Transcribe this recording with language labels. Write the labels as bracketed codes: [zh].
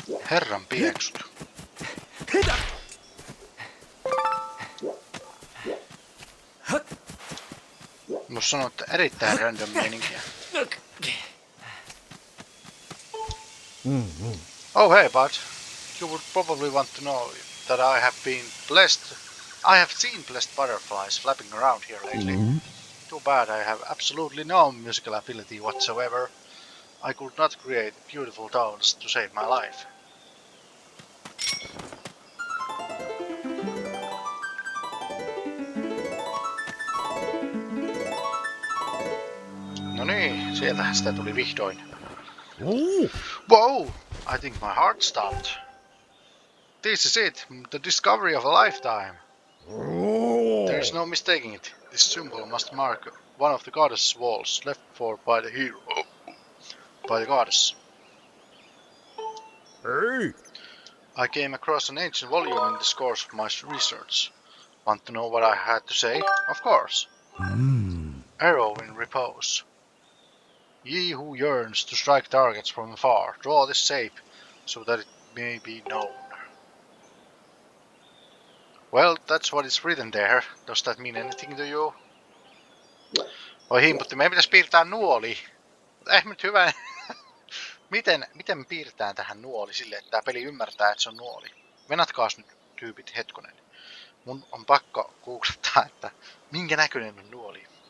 [fi] Herran pieksut. Mä sanon, että erittäin random meininkiä. [en] Oh hey bud, you would probably want to know that I have seen blessed butterflies flapping around here lately. Too bad I have absolutely no musical ability whatsoever. I could not create beautiful tones to save my life. [fi] No niin, sieltähän sitä tuli vihdoin. [en] Whoa! I think my heart stopped. This is it, the discovery of a lifetime. There's no mistaking it. This symbol must mark one of the goddess' walls left for by the hero. By the goddess. Hey. I came across an ancient volume in the course of my research. Want to know what I had to say? Of course. Arrow in repose. Ye who yearns to strike targets from afar, draw this shape so that it may be known. Well, that's what is written there. Does that mean anything to you? [fi] Oi himputti, meidän pitäisi piirtää nuoli. Mutta nyt hyvä. Miten me piirtää tähän nuoli sille, että tämä peli ymmärtää, että se on nuoli? Venatkaas nyt tyypit hetkonen. Mun on pakko googlettaa, että minkä näköinen on nuoli.